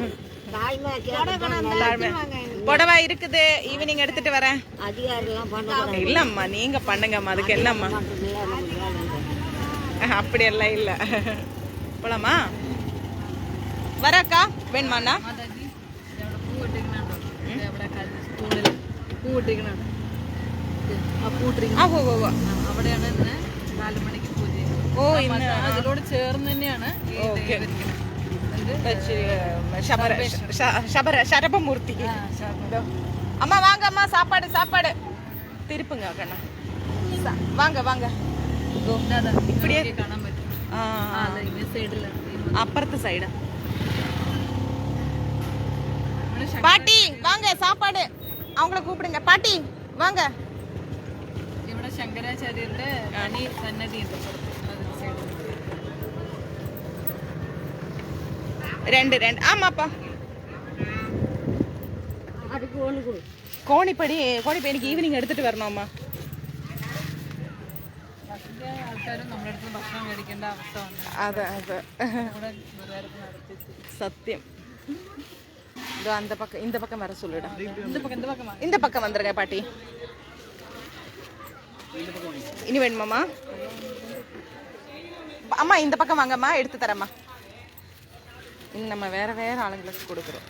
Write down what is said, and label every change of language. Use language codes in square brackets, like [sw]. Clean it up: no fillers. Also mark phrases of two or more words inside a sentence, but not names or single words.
[ta] புடவை இருக்குது, ஈவினிங் எடுத்துட்டு வரேன். இல்லம்மா, நீங்க பண்ணுங்கம்மா. அதுக்கு என்னம்மா? அப்படியெல்லாம் இல்ல. போலாமா? வரக்கா வேணுமாண்ணா? [ml] അതിനോട് ചേർന്ന് തന്നെയാണ് ശരഭമൂർത്തി. [ta] அம்மா வாங்க அம்மா, சாப்பாடு திருப்புங்க கண்ணா. வாங்க வாங்க. இப்படியே [ml] കാണാൻ പറ്റും. [ta] அப்புறத்து சைடு. பாட்டி வாங்க, சாப்பாடு. அவங்கள கூப்பிடுங்க. பாட்டி வாங்க. [ml] ഇവിടെ ശങ്കരാചാര്യരുടെ തനി സന്നദ്ധി ഉണ്ട്. [ta] 2 ஆமாப்பா. கோணிப்படி எனக்கு ஈவினிங் எடுத்துட்டு வரணும்மா. [ml] ആൾക്കാരും നമ്മുടെ അടുത്ത് ഭക്ഷണം മേടിക്കേണ്ട അവസ്ഥ വന്നു. അതെ സത്യം. [ta] இந்த பக்கம் வர சொல்லுடா. இந்த பக்கம் வந்துருங்க பாட்டி. இனி வேணுமாம்மா? அம்மா இந்த பக்கம் வாங்கம்மா, எடுத்து தரேம்மா. நம்ம வேற ஆளுங்களுக்கு கொடுக்குறோம்.